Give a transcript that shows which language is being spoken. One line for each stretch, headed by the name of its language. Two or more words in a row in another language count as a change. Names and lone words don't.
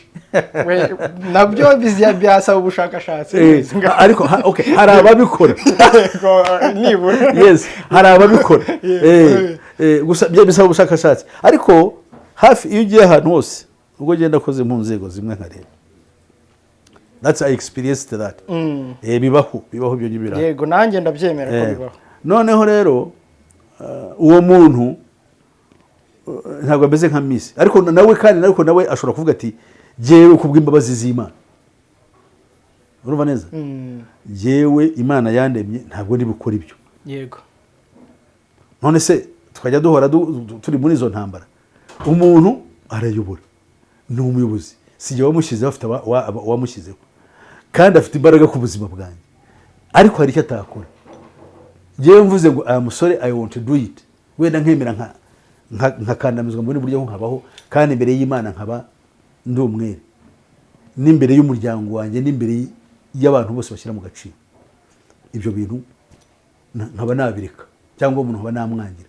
Kinyarwanda: Nabyo byasaba ubushakashatsi. Ariko okay, hari ababikora nibura. Yes, hari ababikora. Gusa bisaba ubushakashatsi. Ariko hafi iyo ugiye ahantu hose, ubwo genda koze mu nzego zimwe nkareba.
English: That's I experienced that.
Kinyarwanda: Bibaho ibyo ngibira. Yego nanjye ndabyemera ko bibaho. Noneho rero uwo muntu ntabwo ameze nka Miss, ariko nawe ashobora kuvuga ati jewe kubw'imbabazi z'Imana. Urumva neza? Jewe Imana yandemye ntabwo ndi bukora ibyo. Yego. None se tukajya duhora turi muri izo ntambara. Umuntu arayobora, ni umuyobozi, sije wamushyizeho, afite wamushyizeho kandi afite imbaraga ku buzima bwanjye, ariko hari icyo atakora. Jewe mvuze ngo aya musore
English: I want to do it,
Kinyarwanda: wenda nkemera nkakandamizwa muri buryo nkabaho, kandi imbere y'Imana nkaba ndi umwere, n'imbere y'umuryango wanjye, n'imbere y'abantu bose bashyira mu gaciro. Ibyo bintu nkaba nabireka, cyangwa umuntu nkaba namwangira.